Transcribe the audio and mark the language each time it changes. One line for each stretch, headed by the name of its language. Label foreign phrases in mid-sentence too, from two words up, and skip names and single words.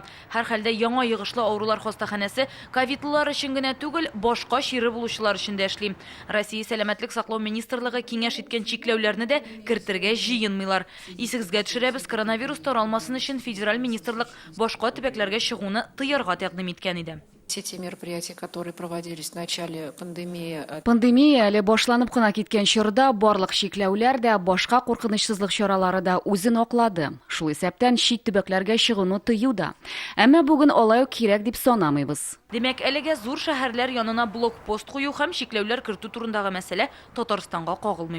Tatar: Һәр хәлдә яңа йыгышлы авырулар хастаханәсе ковидлылар өчен генә түгел, башка чире булучылар өчен дә эшли. Россия сәламәтлек саклау министрлыгы киңәш иткән чикләүләрне дә кертергә җыенмыйлар. Исегезгә төшерәбез, коронавирус таралмасын өчен федераль министрлык башка төбәкләргә чыгуны тыярга тәкъдим иткән иде.
Russian: Все те мероприятия, которые проводились в начале пандемии.
Tatar: Пандемия әле башланып кына киткән чорда барлык чикләүләр дә, башка куркынычсызлык чаралары да үзен аклады. Шул исәптән чит төбәкләргә чыгуны тыю да. Әмма бүген алай ук кирәк дип санамыйбыз. Демәк, әлегә зур шәһәрләр янына блокпост кую һәм чикләүләр кертү турындагы мәсьәлә Татарстанга кагылмый.